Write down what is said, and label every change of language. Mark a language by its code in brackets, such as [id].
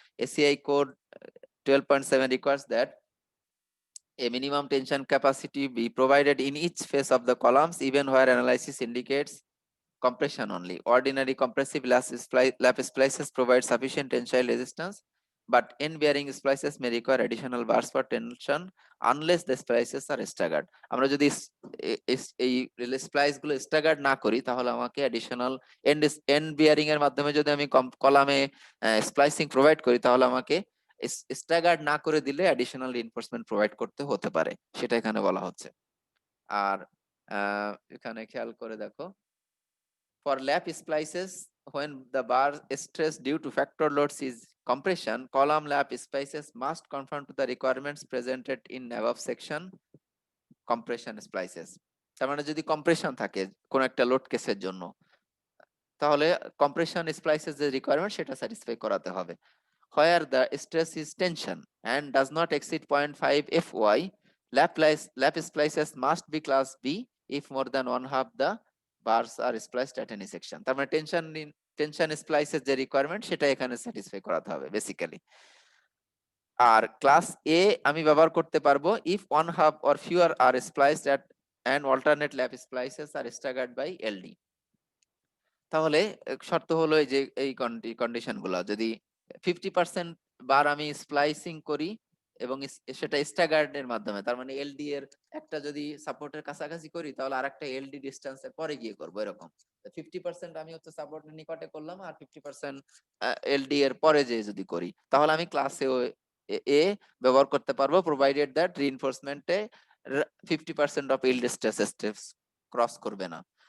[en] ACI code 12.7 requires that a minimum tension capacity be provided in each face of the columns, even where analysis indicates compression only. Ordinary compressive lap splices provide sufficient tensile resistance, but end bearing splices may require additional bars for tension unless the splices are staggered। [bn] আমরা যদি এই splice গুলো staggered না করি, তাহলে আমাকে additional and bearing এর মাধ্যমে যদি আমি কলামে স্প্লাইসিং প্রোভাইড করি, তাহলে আমাকে স্ট্যাগার্ড না করে দিলে অ্যাডিশনাল রিইনফোর্সমেন্ট প্রোভাইড করতে হতে পারে, সেটা এখানে বলা হচ্ছে। আর এখানে খেয়াল করে দেখো, [en] for lap splices, when the bar stress due to factor loads is compression, column lap splices must conform to the requirements presented in above section compression splices। [bn] তার মানে যদি কম্প্রেশন থাকে কোন একটা লোড কেসের জন্য, তাহলে কম্প্রেশন স্প্লাইসেস যে রিকোয়ারমেন্ট সেটা স্যাটিসফাই করাতে হবে। [en] where the stress is tension and does not exceed 0.5 fy, lap splices must be class B if more than one half the bars are spliced at any section। [bn] তার মানে tension স্প্লাইসেস যে requirement সেটা এখানে satisfy করাতে হবে basically. আর class এ আমি ব্যবহার করতে পারবো [en] if one half or fewer are spliced at and alternate lap splices are staggered by LD। [bn] তাহলে শর্ত হলো এই যে এই কন্ডিশন গুলা, যদি 50% বার আমি স্প্লাইসিং করি এবং সেটা স্ট্যাগার্ড এর মাধ্যমে, তার মানে এলডি এর একটা যদি সাপোর্টের কাছাকাছি করি, তাহলে আরেকটা এলডি ডিস্টেন্সের পরে গিয়ে করবো, এরকম 50% আমি হচ্ছে সাপোর্টের নিকটে করলাম আর 50% এলডি এর পরে যে যদি করি, তাহলে আমি ক্লাসে এ ব্যবহার করতে পারবো, provided that রিইনফোর্সমেন্টে 50% of yield stress cross করবে না।